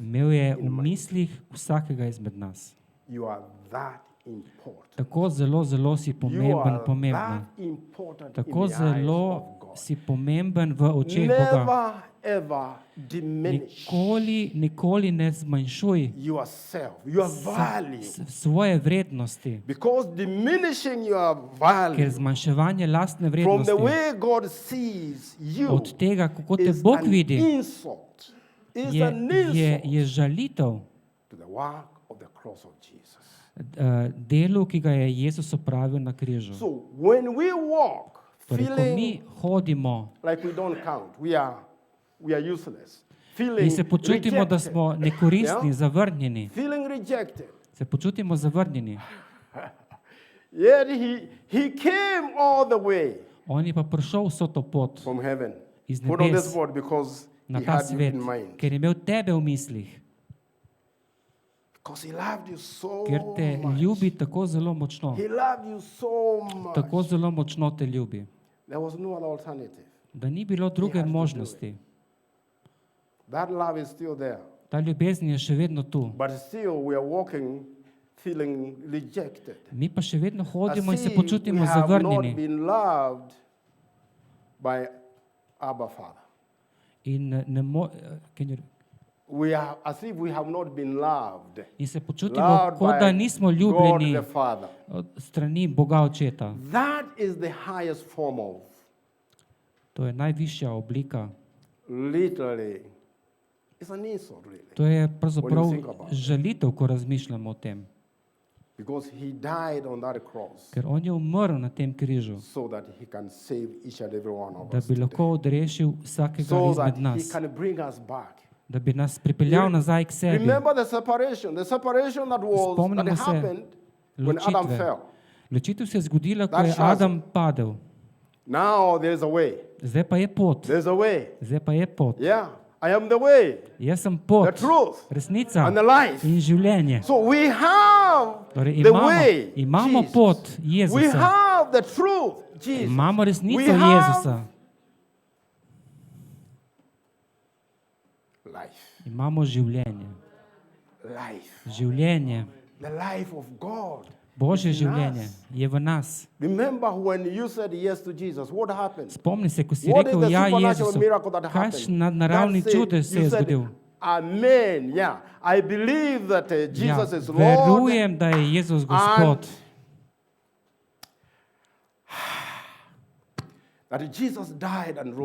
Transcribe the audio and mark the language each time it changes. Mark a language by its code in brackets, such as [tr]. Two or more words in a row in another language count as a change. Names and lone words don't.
[sl] Imel je v [en] In mind. [sl] mislih vsakega izmed nas. [en] You are that important. [sl] Tako zelo, zelo si [en] You [sl] pomemben, [en] are [sl] pomembna. [en] that important [sl] Tako [en] in the eyes [sl] zelo [en] of God. [sl] si pomemben v očeh Boga. [en] Never ever diminish [sl] Nikoli ne zmanjšuj [en] yourself, your value. [sl] svoje vrednosti, [en] Because diminishing your value [sl] ker zmanjševanje lastne [en] from the [sl] vrednosti [en] way God sees you [sl] od tega, kako te [en] is [sl] Bog [en] an [sl] vidi, [en] insult. Is [sl] je, [en] an [sl] je [en] insult [sl] žalitev [en] to the work of the cross of Jesus. [sl] delu, ki ga je Jezus opravil na križu. [en] So when we walk [sl] Torej, ko [en] feeling [sl] mi hodimo [en] like we don't count, we are useless, [sl] in [en] feeling [sl] se počutimo, da [en] rejected, [sl] smo nekoristni, [en] Yeah. [sl] zavrnjeni, [en] feeling rejected. [sl] se počutimo zavrnjeni, [en] Yet he came all the way [sl] on je pa prišel vso to pot [en] from heaven. [sl] iz [en] Put on [sl] nebes [en] this word because [sl] na [en] he [sl] ta [en] had you [sl] svet, [en] in mind. [sl] ker je imel tebe v mislih, [en] Because he loved you so [sl] ker te [en] much. [sl] ljubi tako zelo močno, [en] He loved you so much. [sl] tako zelo močno te ljubi, [en] There was no other alternative. [sl] da ni bilo druge [en] had to do [sl] možnosti. [en] That love is still there. [sl] Ta ljubezen je še vedno tu. [en] But still we are walking feeling rejected. [sl] Mi pa še vedno [en] As [sl] hodimo in se [en] if [sl] počutimo [en] we have not [sl] zavrnjeni. [en] been loved by Abba Father. [sl] In, [en] As if we have not been loved. [sl] in se počutimo, [en] Loved [sl] kot da [en] by [sl] nismo [en] God [sl] ljubljeni [en] the Father. [sl] od strani Boga Očeta. [en] That is the highest form of, [sl] To je najvišja oblika. [en] literally, it's an insult really. [sl] To je [en] When you [sl] pravzaprav [en] think about it. [sl] žalitev, ko razmišljamo o tem. [en] Because he died on that cross [sl] Ker on je umrl na tem križu, [en] so that he can save each and every one of [sl] da [en] us. [sl] bi [en] today. [sl] lahko odrešil vsakega [en] So that [sl] izmed [en] he [sl] nas, [en] can bring us back. [sl] da bi nas pripeljal nazaj k sebi. [en] Remember the separation [sl] Spomnimo [en] that [sl] se [en] happened when Adam [sl] ločitve. [en] fell. [sl] Ločitev se je zgodila, ko [en] That [sl] je [en] chasm. [sl] Adam padel. [en] Now there's a way. [sl] Zdaj pa je pot. [en] There's a way. [sl] Zdaj pa je pot. [en] Yeah. I am the way, [sl] Jaz sem [en] the [sl] pot, [en] truth, [sl] resnica [en] and the life. [sl] in življenje. [en] So we have [sl] Torej [en] the way, [sl] imamo [en] Jesus. [sl] pot [en] We [sl] Jezusa. [en] have the truth, Jesus. [sl] Imamo [en] We [sl] resnico [en] have [sl] Jezusa. [en] life. [sl] Imamo življenje. [en] Life. [sl] Življenje, [en] The life of God. [sl] Božje [en] is in [sl] življenje [en] us. [sl] je v nas. [en] Remember when you said yes to Jesus, what happened? [sl] Spomni se, ko si [en] What is [sl] rekel [en] the [sl] ja [en] supernatural [sl] Jezusu, [en] miracle that happened? [sl] kakšen nadnaravni [en] That's it. [sl] čudež se [en] You [sl] je [en] said, [sl] zgodil. [en] Amen. Yeah. I believe that [sl] Ja, [en] Jesus is Lord. [sl] verujem, da je Jezus Gospod. [en] That Jesus died and